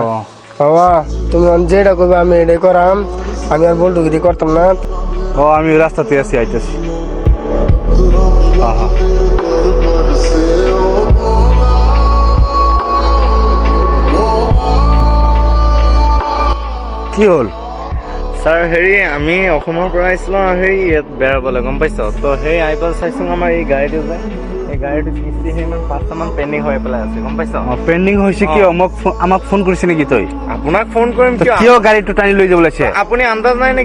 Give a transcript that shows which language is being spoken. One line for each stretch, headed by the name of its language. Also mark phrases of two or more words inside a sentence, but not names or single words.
Bangla: বাবা তুমি যেটা করবে আমি এটাই করাম, আমি আর বলটুগিরি করতাম না। আমি রাস্তাতে আছি, আইতেছি। কি হল স্যার?
Assamese: আমি অসমৰ পৰা আহিছিলো, ইয়াত বেৰাবলৈ, গম পাইছ? তো আইপল চাইছো আমাৰ এই গাড়ীটো যে, এই গাড়ীটো কিস্তি 5টামান পেণ্ডিং হৈ পেলাই আছে, গম পাইছ? পেণ্ডিং হৈছে কিয়? আমাক ফোন কৰিছে নেকি তই? আপোনাক ফোন কৰিম কিয়? গাড়ীটো টানি লৈ যাব লাগিছে। আপুনি আন্দাজ নাই নেকি?